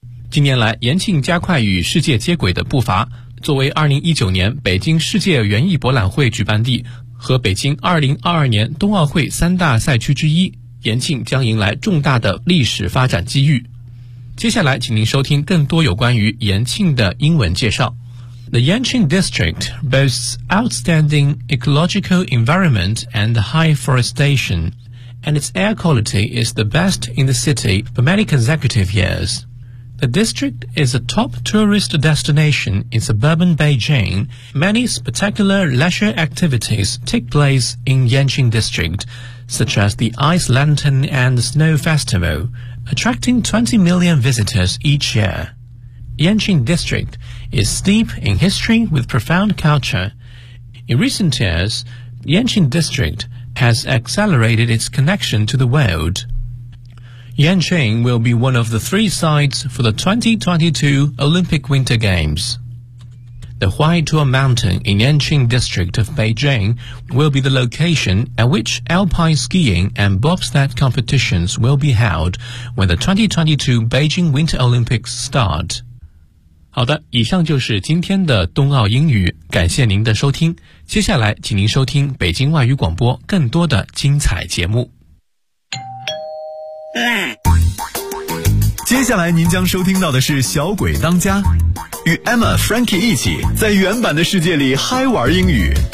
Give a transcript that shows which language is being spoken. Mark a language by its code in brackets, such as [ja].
[zh] 近年来，延庆加快与世界接轨的步伐，作为2019年北京世界园艺博览会举办地和北京2022年冬奥会三大赛区之一，延庆将迎来重大的历史发展机遇。接下来请您收听更多有关于延庆的英文介绍。 [en] The Yanqing District boasts outstanding ecological environment and high forestation, and its air quality is the best in the city for many consecutive years. The district is a top tourist destination in suburban Beijing. Many spectacular leisure activities take place in Yanqing District, such as the Ice Lantern and Snow Festival, attracting 20 million visitors each year. Yanqing District is steeped in history with profound culture. In recent years, Yanqing District has accelerated its connection to the world. Yanqing will be one of the three sites for the 2022 Olympic Winter Games. The Huaitou Mountain in Yanqing District of Beijing will be the location at which alpine skiing and bobsled competitions will be held when the 2022 Beijing Winter Olympics start. [zh] 好的，以上就是今天的冬奥英语，感谢您的收听。接下来请您收听北京外语广播更多的精彩节目。接下来您将收听到的是小鬼当家，与 Emma Frankie 一起在原版的世界里嗨玩英语。